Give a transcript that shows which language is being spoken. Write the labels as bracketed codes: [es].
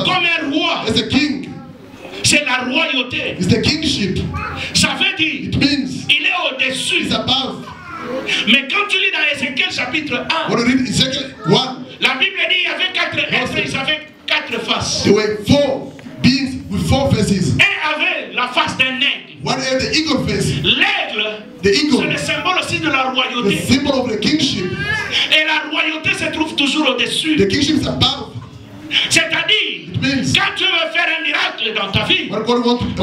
[fr] comme un roi. [en] as a king. [fr] C'est la royauté. [en] It's the kingship. [fr] Ça veut dire, [en] It means [fr] il est au-dessus. [en] it's above. [fr] Mais quand tu lis dans Ézéchiel chapitre 1, [en] When you read Ezekiel 1, [fr] la Bible dit qu'il y avait 4 êtres, ils avaient 4 faces. [en] there were 4 beings with 4 faces. [fr] Un avait la face d'un aigle. [en] One had the eagle face, [fr] L'aigle, [en] the [fr] c'est [en] eagle, [fr] le symbole aussi de la [en] the [fr] royauté. [en] symbol of the kingship. [fr] Et la royauté se trouve toujours au-dessus. [en] The kingship is above. [fr] C'est-à-dire, [en] It means [fr] quand tu veux faire un miracle dans ta vie, [en] when God wants to